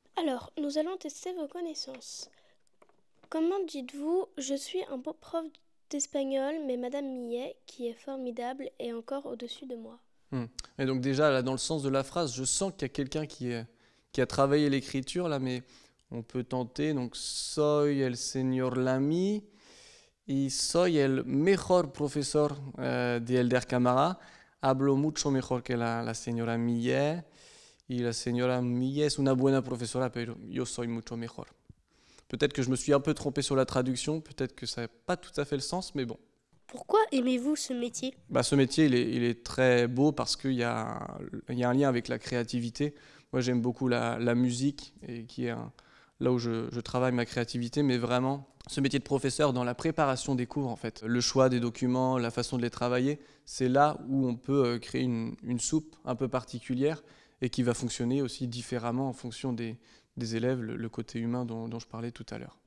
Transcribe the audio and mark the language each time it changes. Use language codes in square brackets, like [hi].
[fr] Alors, nous allons tester vos connaissances. Comment dites-vous « Je suis un beau prof d'espagnol, mais Madame Millet, qui est formidable, est encore au-dessus de moi ». Et donc déjà, là, dans le sens de la phrase, je sens qu'il y a quelqu'un qui a travaillé l'écriture, là, mais on peut tenter. [es] Donc, soy el señor Lamy y soy el mejor profesor de Elder Camara. Hablo mucho mejor que la señora Millet. Y la señora Millet es una buena profesora, pero yo soy mucho mejor. [fr] Peut-être que je me suis un peu trompé sur la traduction, peut-être que ça n'a pas tout à fait le sens, mais bon. Pourquoi aimez-vous ce métier? Ce métier, il est très beau parce qu'il y a un lien avec la créativité. Moi, j'aime beaucoup la musique, et qui est là où je travaille ma créativité, mais vraiment, ce métier de professeur, dans la préparation des cours, en fait, le choix des documents, la façon de les travailler, c'est là où on peut créer une soupe un peu particulière et qui va fonctionner aussi différemment en fonction des élèves, le côté humain dont je parlais tout à l'heure.